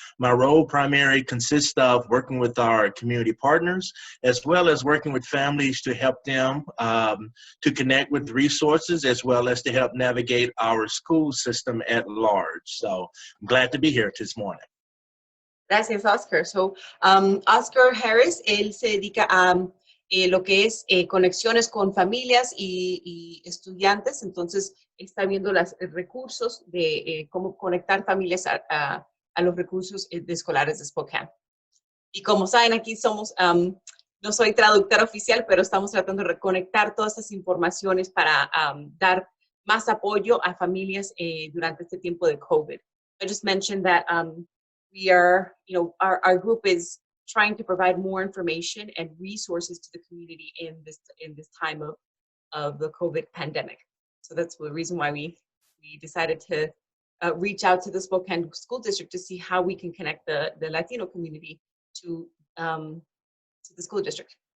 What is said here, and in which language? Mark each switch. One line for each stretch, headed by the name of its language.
English: My role primarily consists of working with our community partners, as well as working with families to help them to connect with resources, as well as to help navigate our school system at large. So I'm glad to be here this morning.
Spanish: Gracias, Oscar. So, Oscar Harris, él se dedica a lo que es conexiones con familias y estudiantes, entonces está viendo los recursos de cómo conectar familias a los recursos de escolares de Spokane. Y como saben, aquí somos, no soy traductora oficial, pero estamos tratando de reconectar todas estas informaciones para dar más apoyo a familias durante este tiempo de COVID.
English: I just mentioned that we are, our group is trying to provide more information and resources to the community in this time of the COVID pandemic. So that's the reason why we decided to reach out to the Spokane School District to see how we can connect the Latino community to the school district.